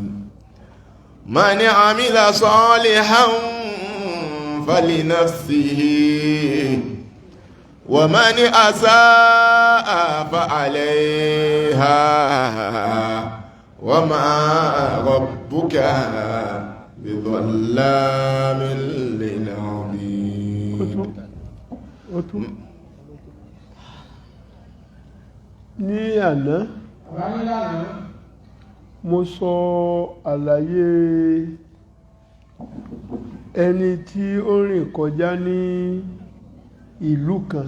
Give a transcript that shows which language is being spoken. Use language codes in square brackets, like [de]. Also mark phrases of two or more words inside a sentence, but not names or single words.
[ar] من عمل صالحا فلنفسه ومن أساء فعليها وما ربك بظلام للعبيد. [yo] ní àná mo sọ àlàyé ẹni tí ó rìn kọjá ní ìlú kan.